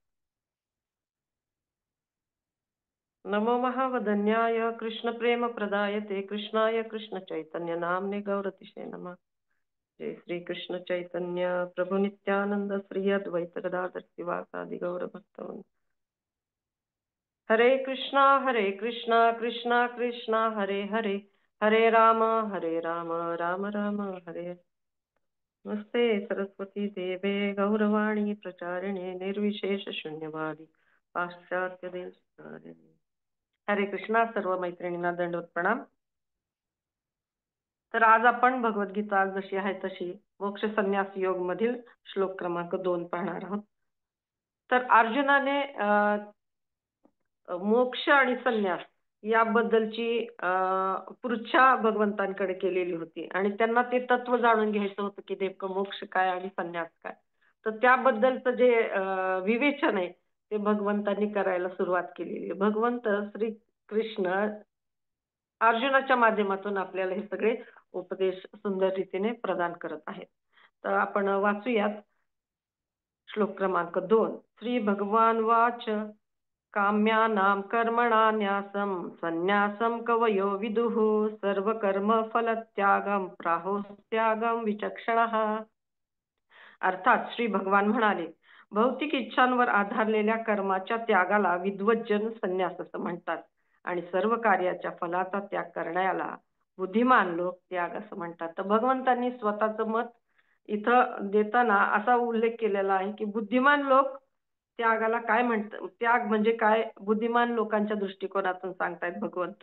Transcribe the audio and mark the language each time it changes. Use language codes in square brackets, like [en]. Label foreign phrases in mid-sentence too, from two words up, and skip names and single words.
[sa] नमो महावदन्याय कृष्ण प्रेम प्रदायते कृष्णाय कृष्ण चैतन्य नामने गौरतिशे नमः. जय श्री कृष्ण चैतन्य प्रभु नित्यानंद श्री अद्वैत गदाधर शिवासादि गौर भक्तवृंद. हरे कृष्णा कृष्णा कृष्णा हरे हरे हरे राम राम राम हरे. नमस्ते सरस्वती देवे गौरवाणी प्रचारिणे निर्विशेष शून्यवादी पाश्चात्य देशकारिणे. हरे कृष्णा [mr] सर्व मैत्रिणींना दंडवत प्रणाम. तर आज आपण भगवद्गीता जशी आहे तशी मोक्ष संन्यास योग मधील श्लोक क्रमांक 2 पाहणार आहोत. तर अर्जुनाने मोक्ष आणि संन्यास याबद्दलची पृच्छा भगवंतांकडे केलेली होती आणि त्यांना ते तत्व जाणून घ्यायचं होतं की नेमकं मोक्ष काय आणि संन्यास काय. तर त्याबद्दलचं जे विवेचन आहे ते भगवंतांनी करायला सुरुवात केलेली. भगवंत श्री कृष्ण अर्जुनाच्या माध्यमातून आपल्याला हे सगळे उपदेश सुंदर रीतीने प्रदान करत आहेत. तर आपण वाचूयात श्लोक क्रमांक 2. [sa] श्री भगवान वाच काम्यानां कर्मणान्यासं संन्यासं कवयो विदुः सर्वकर्म फलत्यागं प्राहुस्त्यागं विचक्षणः. [mr] अर्थात श्री भगवान म्हणाले, भौतिक इच्छांवर आधारलेल्या कर्माच्या त्यागाला विद्वज्जन संन्यास असं म्हणतात आणि सर्व कार्याच्या फलाचा त्याग करण्याला बुद्धिमान लोक त्याग असं म्हणतात. तर भगवंतांनी स्वतःचं मत इथं देताना असा उल्लेख केलेला आहे की बुद्धिमान लोक त्यागाला काय म्हणतात, त्याग म्हणजे काय बुद्धिमान लोकांच्या दृष्टिकोनातून सांगतायत भगवंत.